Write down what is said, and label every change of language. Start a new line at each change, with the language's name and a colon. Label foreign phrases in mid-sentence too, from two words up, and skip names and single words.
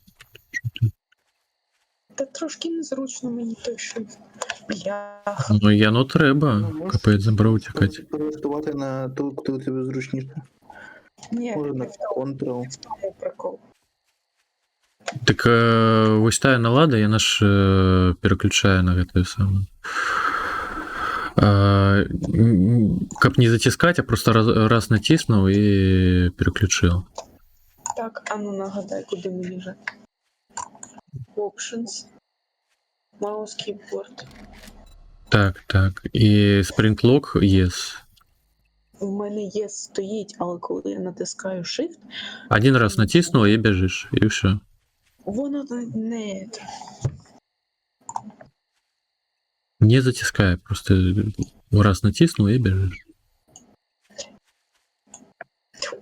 Ukrainian: Та трошки незручно мені той шифт. Бляха. Ну треба. Ну, Капець забрав тікати. Можеш перелаштувати на ту, хто тобі зручніше. Ні, Може на не в тому Ctrl. прикол.
Belarusian: Так ось тая налада, яна ж переключае на гэтую самую. Каб не затискать,
Ukrainian: а просто раз натиснув і переключив. Так, а ну нагадай, куди мені вже.
English: Options. Mouse keyboard.
Ukrainian: Так. І
English: Sprint Lock Yes.
Ukrainian: У мене є стоїть, але коли я натискаю Shift, Один раз натиснув і біжиш, і все. воно не... Не затискає, просто раз натиснув і біжиш.